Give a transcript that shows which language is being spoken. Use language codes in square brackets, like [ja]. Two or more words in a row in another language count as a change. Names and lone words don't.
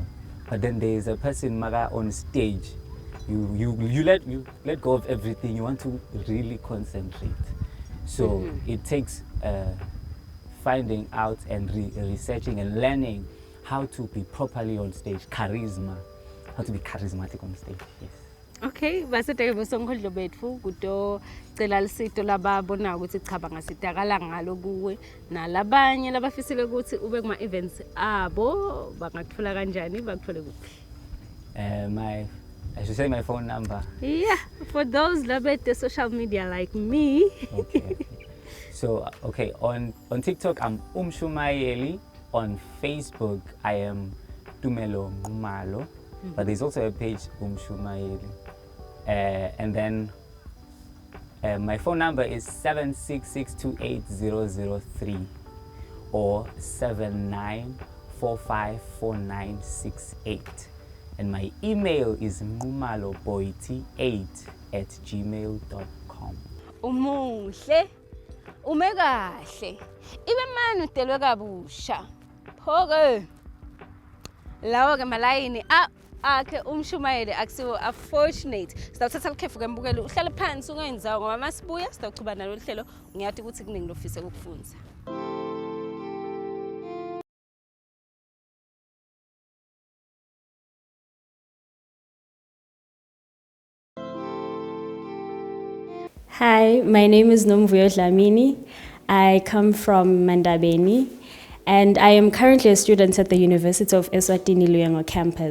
[en] But then there is a person on stage. You let go of everything. You want to really concentrate. So it takes finding out and researching and learning how to be properly on stage. Charisma. How to be charismatic on stage. Yes. [ss] Okay, basete bosonkondlo bethu kudo cela lisito lababona ukuthi cha bangasidakala ngalo kuwe nalabanye labafisile ukuthi ube kuma events abo bangakuthola kanjani bakuthole kuphi? [en] I should say my phone number. Yeah, for those labete social media like me. Okay. So okay, on TikTok I'm Umshumayeli. On Facebook I am Tumelo Ngumalo. But there's also a page Umshumayeli. And then my phone number is 766280003 or 79454968. And my email is ngumaloboiti8@gmail.com. [ss] Umuhle, umekahle, ibe mani udelwe kabusha. Phoke. Lawo ke malayini akhe Umshumayeli akusiwo unfortunate. Sithatha ukhefu kembukelo uhlale phansi ungenzawo ngoba masibuya sitawuchuba nalo hlelo ngiyathi ukuthi kuningi lofise ukufunza. [en] Hi, my name is Nomvuyo Dlamini. I come from Mandabeni, and I am currently a student at the University of Eswatini Luyengo campus.